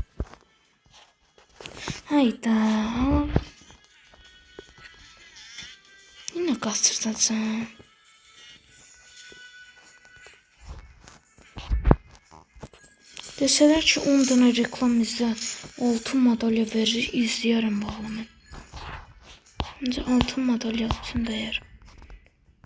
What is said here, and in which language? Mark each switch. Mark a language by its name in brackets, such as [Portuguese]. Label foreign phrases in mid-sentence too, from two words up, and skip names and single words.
[Turkish] Hayda. Yine kastırtacağım. Deseler ki 10 tane reklam izle, altın madalya verir, [Azerbaijani] izleyərəm bağlı mən. Ancaq altın madalya üçün dəyər.